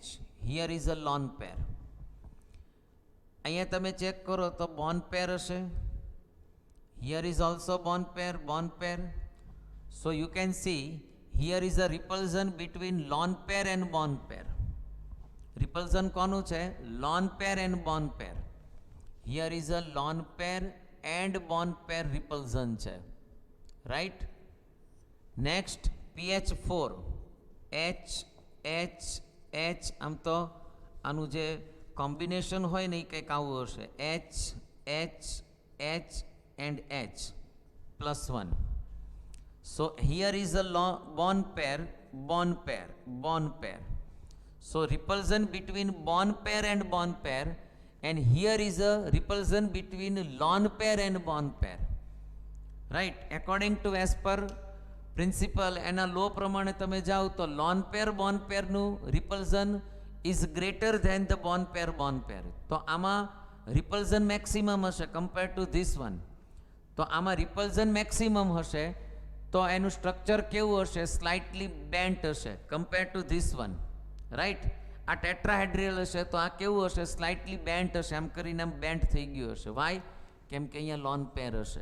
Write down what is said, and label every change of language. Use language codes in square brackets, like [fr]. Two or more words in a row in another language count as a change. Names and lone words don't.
[en] here is a lone pair. [gu] અહીંયા તમે ચેક કરો તો [en] bond pair [gu] હશે. [en] here is also bond pair. so you can see here is a repulsion between lone pair and bond pair. રિપલ્ઝન [gu] કોનું છે? [en] lone pair and bond pair. Here is a lone pair and bond pair repulsion છે, right. Next PH4 H H H. [gu] આમ તો આનું જે કોમ્બિનેશન હોય ને એ કંઈક આવું હશે, [en] H H H and H plus 1. So here is a bond pair, bond pair, bond pair. So repulsion between bond pair and bond pair, and here is a repulsion between lone pair and bond pair. Right? According to as per principle and a law [gu] પ્રમાણે તમે જાઓ તો [en] lone pair bond pair નું repulsion is greater than the bond pair. [gu] તો આમાં [en] repulsion maximum હશે compared to this one. [gu] તો આમાં [en] repulsion maximum [gu] હશે તો એનું સ્ટ્રક્ચર કેવું હશે, [en] slightly bent [gu] હશે [en] compare to this one. [gu] રાઈટ? આ ટેટ્રાહેડ્રલ હશે તો આ કેવું હશે, [en] slightly bent [gu] હશે, આમ કરીને આમ બેન્ટ થઈ ગયું હશે. વાય? કેમ કે અહીંયા લોન પેર હશે.